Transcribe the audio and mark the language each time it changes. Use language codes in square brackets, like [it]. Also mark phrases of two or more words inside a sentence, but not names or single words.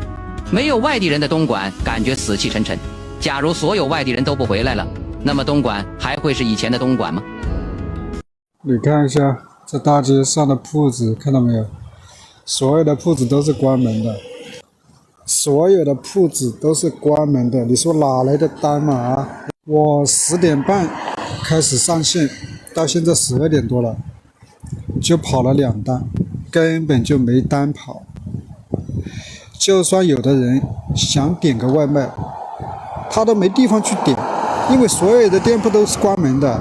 [zh] 沒有外地人的東莞感覺死氣沉沉，假如所有外地人都不回來了，那麼東莞還會是以前的東莞嗎？你看一下這大街上的鋪子，看到沒有？所有的鋪子都是關門的，所有的鋪子都是關門的。你說哪來的單嘛啊？我10點半開始上線，到現在12點多了，就跑了2單，根本就沒單跑。就算有的人想點個外賣，他都沒地方去點，因為所有的店鋪都是關門的。